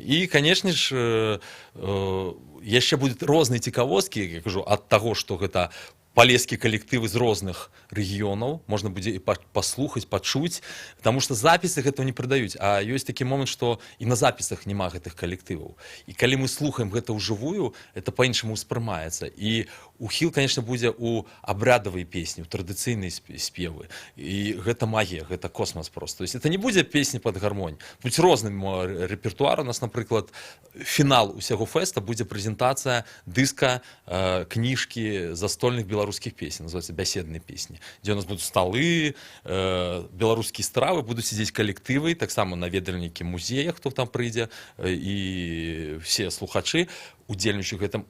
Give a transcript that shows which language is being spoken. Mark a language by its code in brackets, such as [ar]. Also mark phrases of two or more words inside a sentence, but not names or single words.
[be] І, канешне ж, яшчэ будуць розныя цікавосткі, я кажу, ад таго, што гэта палескія калектывы з розных рэгіёнаў, можна будзе і паслухаць, пачуць, таму што запісы гэтага не прадаюць. А ёсць такі момант, што і на запісах няма гэтых калектываў. І калі мы слухаем гэта ўжывую, это па-іншаму ўспрымаецца. І ухіл, конечно, будзе ў абрядавыя песні, ў традыцыйныя спевы. І гэта магія, гэта космас просто. [ru] То есть это не [be] будзе песні пад гармонь. Будзе розны рэпертуар. У нас, напрыклад, фінал усяго фэста будзе прэзентацыя дыска, кніжкі застольных беларускіх песень, называется бяседныя песні, дзе у нас будуць сталы, беларускія стравы, будуць сидзець калектывы, таксама наведальнікі музея, хто там прыйдзе, і все слухачы, удзельнічаюць у гэтым.